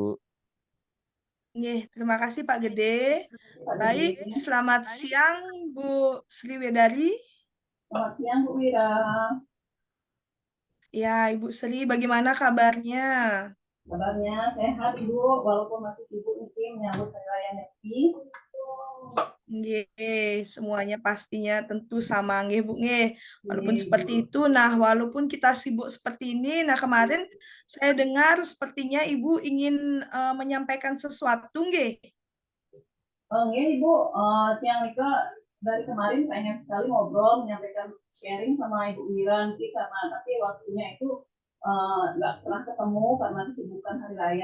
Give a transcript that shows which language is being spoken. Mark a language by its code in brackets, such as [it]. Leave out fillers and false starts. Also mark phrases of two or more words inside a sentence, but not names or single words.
[id] Terima kasih Pak Gede. Pak Baik, Gede. selamat siang Bu Sri Wedari. Selamat siang Bu Wira. Ya, Ibu Sri, bagaimana kabarnya? Kabarnya sehat Ibu, walaupun masih sibuk nih menyambut hari raya Nyepi. Nggih, semuanya pastinya tentu sama nggih Bu nggih. Walaupun seperti itu, nah walaupun kita sibuk seperti ini, nah kemarin saya dengar sepertinya Ibu ingin menyampaikan sesuatu nggih. Nggih Ibu, [ban] Tiang Nika [id] dari kemarin pengen sekali ngobrol, menyampaikan sharing sama Ibu Wira nanti karena tapi waktunya itu nggak pernah ketemu karena kesibukan hari raya.